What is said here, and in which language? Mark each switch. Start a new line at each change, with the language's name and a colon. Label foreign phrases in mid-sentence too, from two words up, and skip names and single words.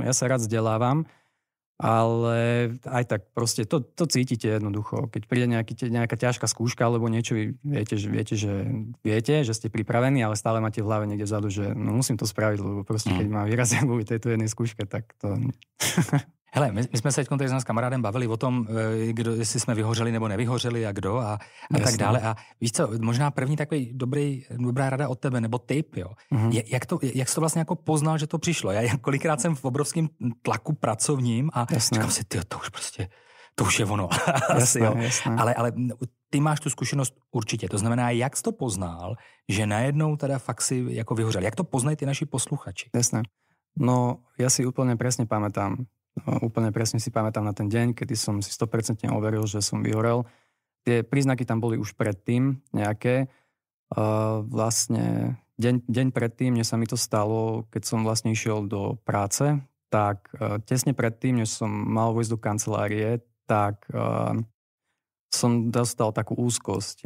Slovak: Ja sa rád vzdelávam, ale aj tak proste to cítite jednoducho. Keď príde nejaká ťažká skúška alebo niečo, vy viete, že ste pripravení, ale stále máte v hlave niekde vzadu, že musím to spraviť, lebo proste keď má výrazia kvôli tejto jednej skúške, tak to...
Czech: Hele, my jsme se teď s kamarádem bavili o tom, jestli jsme vyhořeli nebo nevyhořeli a kdo a tak dále. A víš co, možná první takový dobrá rada od tebe, nebo tip, jo. Jak jsi to vlastně jako poznal, že to přišlo? Já kolikrát jsem v obrovském tlaku pracovním a říkám si, to už je ono.
Slovak: Jasné.
Czech: Ale ty máš tu zkušenost určitě. To znamená, jak jsi to poznal, že najednou teda fakt si jako vyhořel? Jak to poznají ty naši posluchači?
Slovak: Jasné. No, ja si úplne presne pamätám. Úplne presne si pamätám na ten deň, kedy som si 100% overil, že som vyhorel. Tie príznaky tam boli už predtým nejaké. Vlastne deň predtým, než sa mi to stalo, keď som vlastne išiel do práce, tak tesne predtým, než som mal vojsť do kancelárie, tak som dostal takú úzkosť.